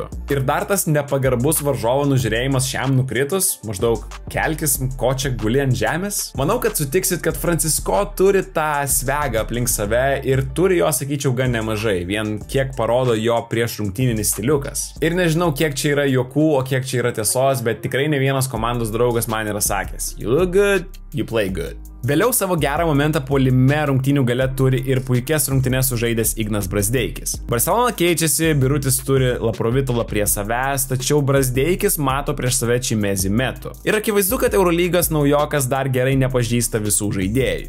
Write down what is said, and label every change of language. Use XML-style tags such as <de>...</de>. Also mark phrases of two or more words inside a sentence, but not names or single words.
<lt>Ir dar tas nepagarbus varžovo nužiūrėjimas šiam nukritus, maždaug kelkis, ko čia guli ant žemės. Manau, kad sutiksit, kad Francisco turi tą svegą aplink save ir turi jo, sakyčiau, gan nemažai, vien kiek parodo jo prieš rungtyninis stiliukas. Ir nežinau, kiek čia yra juokų, o kiek čia yra tiesos, bet tikrai ne vienas komandos draugas man yra sakęs:</lt> <en>You look good, you play good.</en> <lt>Vėliau savo gerą momentą puolime rungtynių gale turi ir puikias rungtynes sužaidęs Ignas Brazdeikis. Barcelona keičiasi, Birutis turi Laprovitolą prie savęs, tačiau Brazdeikis mato prieš save Chimezi Metu. Ir akivaizdu, kad Eurolygos naujokas dar gerai nepažįsta visų žaidėjų.</lt>